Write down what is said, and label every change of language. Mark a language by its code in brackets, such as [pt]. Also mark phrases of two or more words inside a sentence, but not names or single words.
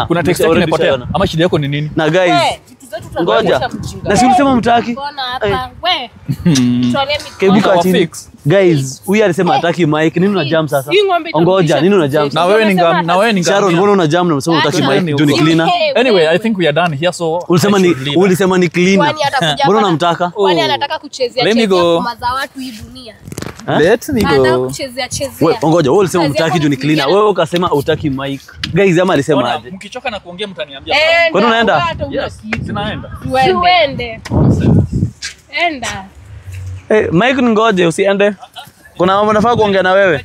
[sw] Kuna text yako imepotea. Ama shida yako ni nini? Na guys, ngoja. Na si ulisema mtaki? Mbona hapa? We. Tualie Kebuka chini. Fix. Guys, huyu alisema hataki mic. Nini una jam sasa? Ngoja, nini una jam? Na wewe ni ngam. Sharon, mbona una jam na unasema unataki mic? Juu ni cleaner. [en] Anyway, I think we are done here, so [sw] Ulisema ni cleaner. Kwani atakuja Mbona unamtaka? Kwani anataka kuchezea [en] Let me go. [sw] ngoma za watu hii dunia? [en] Let me [sw] Anataka go. kuchezea chezea. Wewe ngoja, wewe ulisema Kazi utaki yako juu ni cleaner. kuingia- Wewe ukasema utaki mic. Guys, ama alisema Ona, aje? mkichoka na kuongea mtaniambia. Kwani unaenda? Yes, sinaenda. Tuende. Enda. Mike ngoje usiende. Kuna mambo nafaa kuongea na wewe.